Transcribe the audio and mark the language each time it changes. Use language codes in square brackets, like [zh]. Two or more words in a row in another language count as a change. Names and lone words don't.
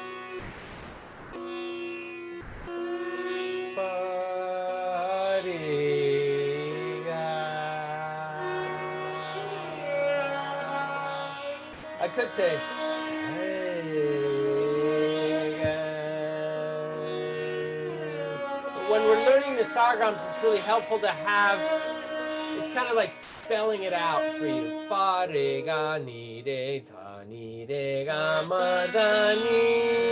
[en] I could say, but when we're learning the sargams, it's really helpful to have, it's kind of like spelling it out for you. Fa, re, ga, ni, re, ta, ni, re, ga, ma, da, ni.